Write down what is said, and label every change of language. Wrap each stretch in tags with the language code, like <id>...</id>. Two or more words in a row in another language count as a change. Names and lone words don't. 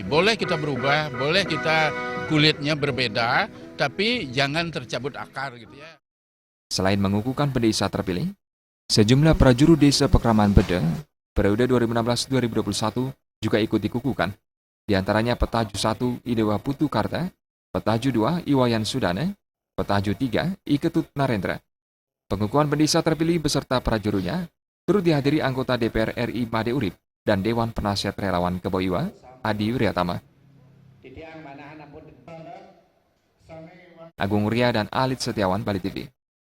<id>Boleh kita berubah, boleh kita kulitnya berbeda, tapi jangan tercabut akar gitu ya. Selain mengukuhkan pendesa terpilih, sejumlah prajurut desa Pekraman Bede periode 2016-2021 juga ikut dikukuhkan. Di antaranya Petaju 1 Idewa Putu Karta, Petaju 2 Iwayan Sudana, Petaju 3 Iketut Narendra. Pengukuhan pendesa terpilih beserta prajurutnya turut dihadiri anggota DPR RI Made Urip dan Dewan Penasihat Relawan Keboiwa Adi Wiryatama. Agung Ria dan Alit Setiawan, Bali TV.</id>